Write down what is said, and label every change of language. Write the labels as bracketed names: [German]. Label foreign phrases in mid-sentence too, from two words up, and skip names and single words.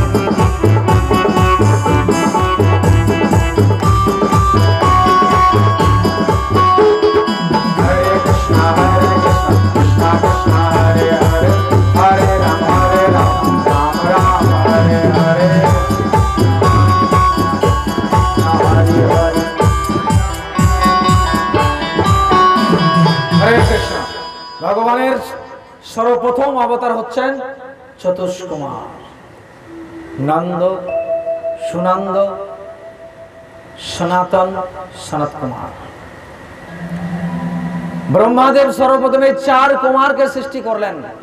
[Sanskrit] हरे कृष्णा कृष्णा कृष्णा हरे हरे, हरे राम राम राम हरे हरे। हरे कृष्ण। [Bangla] ভগবানের সর্বপ্রথম অবতার হচ্ছেন চতুষ্কুমার, নন্দ, সুনন্দ, সনাতন, সনত কুমার। ব্রহ্মাদেব সর্বপ্রথমে 4 কুমারকে সৃষ্টি করলেন।